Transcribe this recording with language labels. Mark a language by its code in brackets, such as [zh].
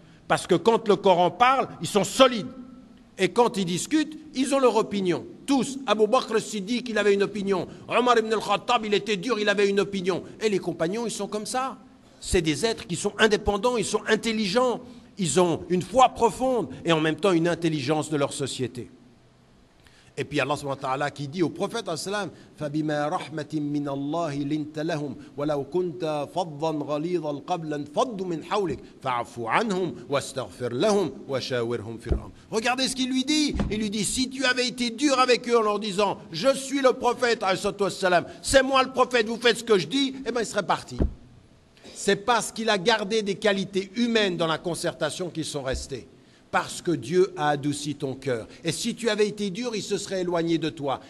[fr] Parce que quand le Coran parle, ils sont solides. Et quand ils discutent, ils ont leur opinion. Tous. Abu Bakr Siddiq, il avait une opinion. Omar ibn al-Khattab, il était dur, il avait une opinion. Et les compagnons, ils sont comme ça. C'est des êtres qui sont indépendants, ils sont intelligents. Ils ont une foi profonde et en même temps une intelligence de leur société. Et puis Allah subhanahu wa ta'ala qui dit au prophète sallam [ar] فَبِمَا رَحْمَةٍ مِّنَ اللَّهِ لِنْتَ لَهُمْ وَلَوْ كُنْتَ فَضًّا غَلِيظَ الْقَلْبِ لَانفَضُّوا مِنْ حَوْلِكَ فَاعْفُ عَنْهُمْ وَاسْتَغْفِرْ لَهُمْ وَشَاوِرْهُمْ فِي الْأَمْرِ. [fr] Regardez ce qu'il lui dit. Il lui dit si tu avais été dur avec eux en leur disant je suis le prophète sallam, c'est moi le prophète, vous faites ce que je dis, eh bien il serait parti. C'est parce qu'il a gardé des qualités humaines dans la concertation qu'ils sont restés. Parce que Dieu a adouci ton cœur. Et si tu avais été dur, il se serait éloigné de toi.